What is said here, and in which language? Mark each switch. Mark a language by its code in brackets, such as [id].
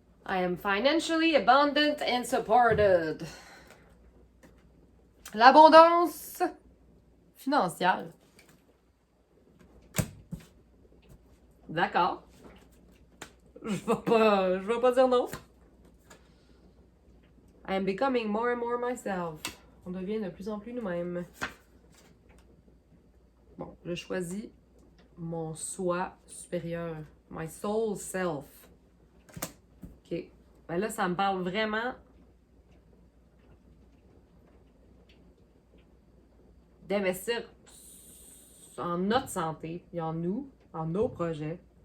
[en] I am financially abundant and supported. [fr] L'abondance financière. D'accord. Je vais pas dire non. [en] I am becoming more and more myself. [fr] On devient de plus en plus nous-mêmes. Bon, je choisis mon soi supérieur. [en] My soul self. [fr] OK. Ben là, ça me parle vraiment d'investir en notre santé et en nous, en nos projets.